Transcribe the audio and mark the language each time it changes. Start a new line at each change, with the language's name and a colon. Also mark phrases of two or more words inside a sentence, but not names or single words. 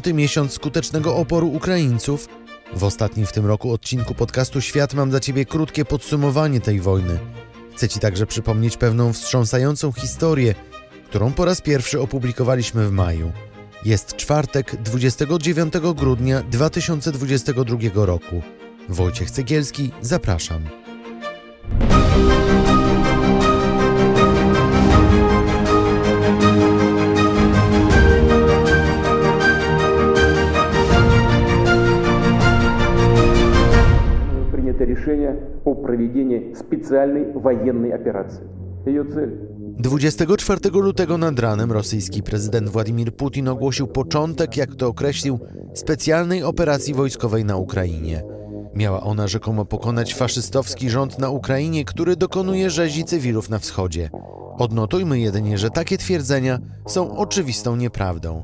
Polish: miesiąc skutecznego oporu Ukraińców? W ostatnim w tym roku odcinku podcastu Świat mam dla Ciebie krótkie podsumowanie tej wojny. Chcę Ci także przypomnieć pewną wstrząsającą historię, którą po raz pierwszy opublikowaliśmy w maju. Jest czwartek, 29 grudnia 2022 roku. Wojciech Cegielski, zapraszam.
Russian: Принято решение о проведении специальной военной операции. Ее цель
Polish: 24 lutego nad ranem rosyjski prezydent Władimir Putin ogłosił początek, jak to określił, specjalnej operacji wojskowej na Ukrainie. Miała ona rzekomo pokonać faszystowski rząd na Ukrainie, który dokonuje rzezi cywilów na wschodzie. Odnotujmy jedynie, że takie twierdzenia są oczywistą nieprawdą.